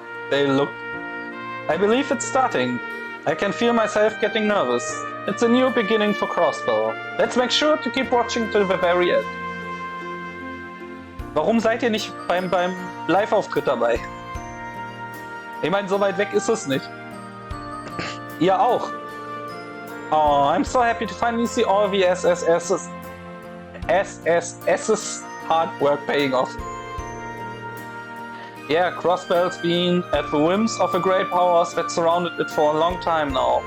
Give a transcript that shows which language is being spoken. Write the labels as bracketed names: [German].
[English] They look... I believe it's starting. I can feel myself getting nervous. It's a new beginning for Crossbell. Let's make sure to keep watching till the very end. [German] Warum seid ihr nicht beim Live-Auftritt dabei? Ich meine, so weit weg ist es nicht. Ihr auch. [English] Oh, I'm so happy to finally see all the SSS's hard work paying off. Yeah, Crossbell's been at the whims of the great powers that surrounded it for a long time now.